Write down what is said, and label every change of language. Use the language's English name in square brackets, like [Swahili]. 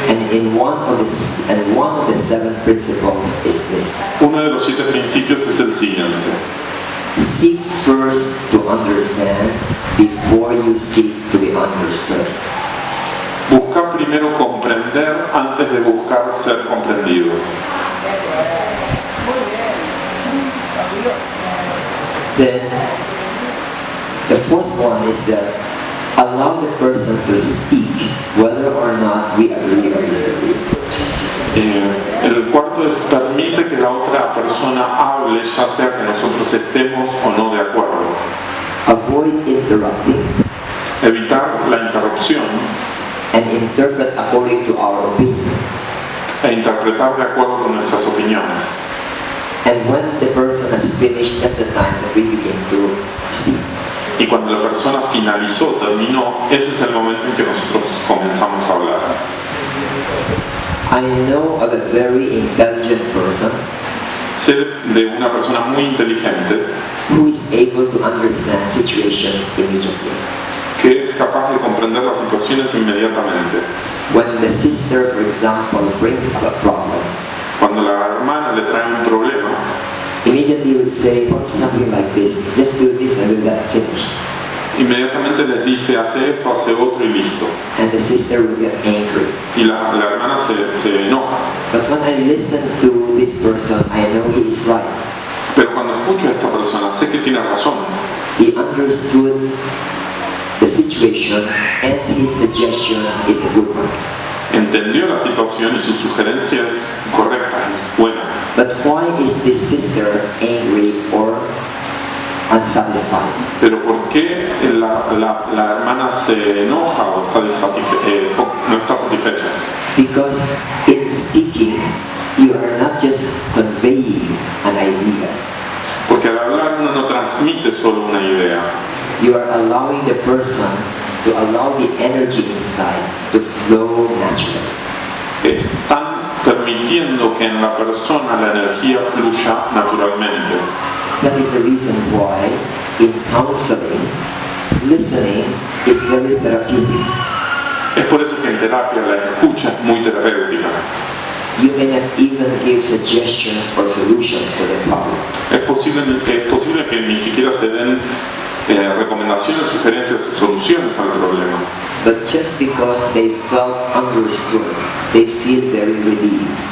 [English] And one of the 7 principles is this. [Spanish] Uno de los 7 principios es el siguiente. [English] Seek first to understand before you seek to be understood. [Spanish] Busca primero comprender antes de buscar ser comprendido. [English] Then the 4th one is that allow the person to speak whether or not we agree or disagree. [Spanish] El cuarto es permite que la otra persona hable, ya sea que nosotros estemos o no de acuerdo. [English] Avoid interrupting [Spanish] Evitar la interrupción [English] and interpret according to our opinion. [Spanish] e interpretar de acuerdo con nuestras opiniones. [English] And when the person has finished, that's the time that we begin to speak. [Spanish] Y cuando la persona finalizó, terminó, ese es el momento en que nosotros comenzamos a hablar. [English] I know of a very intelligent person [Spanish] Sé de una persona muy inteligente [English] who is able to understand situations immediately. [Spanish] que es capaz de comprender las situaciones inmediatamente. [English] When the sister, for example, brings up a problem, [Spanish] Cuando la hermana le trae un problema, [English] immediately would say, oh, something like this, just do this and do that, finish. [Spanish] inmediatamente les dice hace esto, hace otro y listo. [English] And the sister will get angry. [Spanish] Y la hermana se enoja. [English] But when I listen to this person, I know he is right. [Spanish] Pero cuando escucho a esta persona, sé que tiene razón. [English] He understood the situation and his suggestion is a good one. [Spanish] Entendió la situación y su sugerencia es correcta, es buena. [English] But why is this sister angry or unsatisfied? [Spanish] Pero ¿por qué la hermana se enoja o está no está satisfecha? [English] Because in speaking, you are not just conveying an idea. [Spanish] Porque al hablar uno no transmite solo una idea. [English] You are allowing the person to allow the energy inside to flow naturally. [Spanish] Están permitiendo que en la persona la energía fluya naturalmente. [English] That is the reason why in counseling, listening is very therapeutic. [Spanish] Es por eso que en terapia la escucha es muy terapéutica. [English] You may not even give suggestions or solutions to the problems. [Spanish] Es posible que ni siquiera se den recomendaciones, sugerencias o soluciones al problema. [English] But just because they felt understood, they feel very relieved.